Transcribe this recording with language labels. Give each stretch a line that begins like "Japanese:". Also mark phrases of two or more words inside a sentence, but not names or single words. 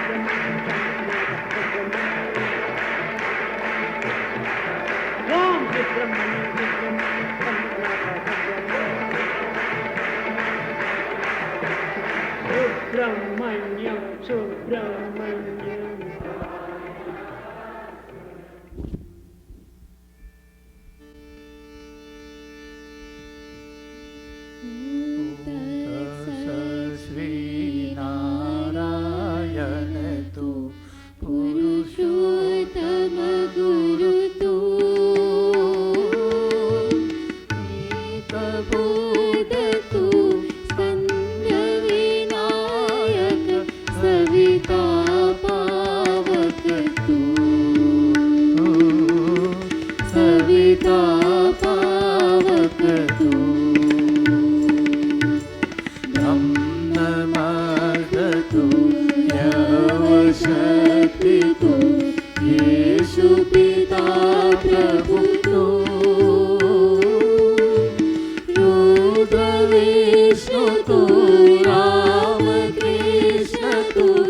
Sanskrit: సుబ్రహ్మణ్యం ఓం సుబ్రహ్మణ్యం సుబ్రహ్మణ్యం సుబ్రహ్మణ్యం
Hindi: श्रीनारायण तु पुरुषोत्तम गुरु तु एकबोध तु स्कन्दविनायक सविता पावक तु सविता पावक तु शक्ति तो येशु पिता प्रभु तो रुद्र विष्णु तो राम कृष्ण तो